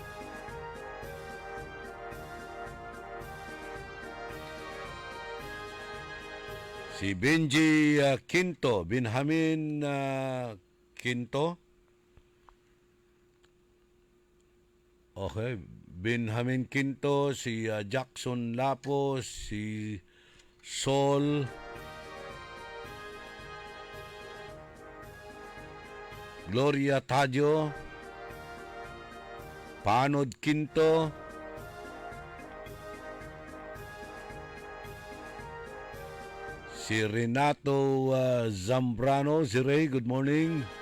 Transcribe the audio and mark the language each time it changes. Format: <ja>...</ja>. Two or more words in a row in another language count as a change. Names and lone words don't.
<tl>Si Benji Quinto, Benjamin Quinto. Okay, Benjamin Quinto, si Jackson Lapos, si Sol, Gloria Tajo, Panod Quinto, si Renato Zambrano, si Ray,</tl> <en>good morning.</en>